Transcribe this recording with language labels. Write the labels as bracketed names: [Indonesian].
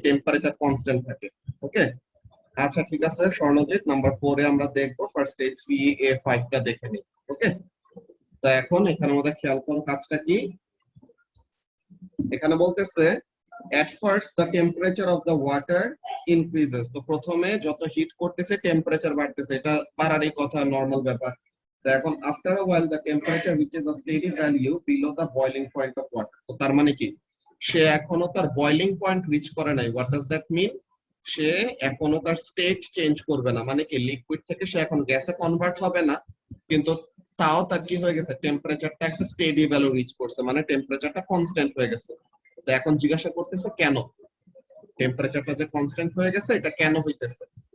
[Bangla] Temperature constant থাকে। ওকে, আচ্ছা ঠিক আছে স্বর্ণজিৎ, নাম্বার 4 এ আমরা দেখবো, ফার্স্ট এই 3A5 টা দেখে নিই। ওকে, তো এখন এখানের মধ্যে খেয়াল করো কাজটা কি। এখানে বলতেছে [English] at first the temperature of the water increases, [Bangla] তো প্রথমে যত হিট করতেছে টেম্পারেচার বাড়তেছে, এটা বাড়ারই কথা, নরমাল ব্যাপার। [English] তো এখন after a while the temperature reaches a steady value below the boiling point of water, [Bangla] তো তার মানে কি সে এখনো তার বয়লিং পয়েন্ট রিচ করে নাই। [English] What does that mean? [Bangla] সে এখনো তার স্টেট চেঞ্জ করবে না, মানে কি লিকুইড থেকে সে এখন গ্যাসে কনভার্ট হবে না, কিন্তু তাও তার কি হয়ে গেছে, টেম্পারেচারটা একটা স্টেডি ভ্যালু রিচ করছে, মানে টেম্পারেচারটা কনস্ট্যান্ট হয়ে গেছে। তো এখন জিজ্ঞাসা করতেছে কেন টেম্পারেচারটা যে কনস্ট্যান্ট হয়ে গেছে, এটা কেন হইতেছে।